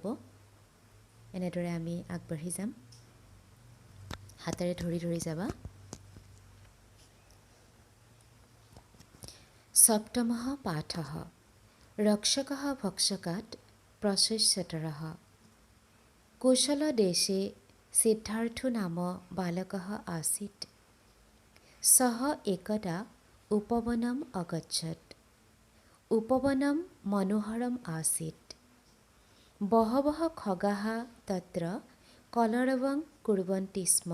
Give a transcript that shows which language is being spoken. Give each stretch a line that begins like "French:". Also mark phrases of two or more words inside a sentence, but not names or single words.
Assamese: এনেদৰে আমি আগবাঢ়ি যাম, হাতেৰে ধৰি ধৰি যাবা।
Sanskrit: सप्तमः पाठः, रक्षकः भक्षकात् प्रच्छ्वतरः। कोशलदेशे सिद्धार्थो नाम बालकः आसीत्। सः एकदा उपवनम् अगच्छत्। उपवनं मनोहरम् आसीत्। बहवः खगाः तत्र कलरवं कुर्वन्ति स्म।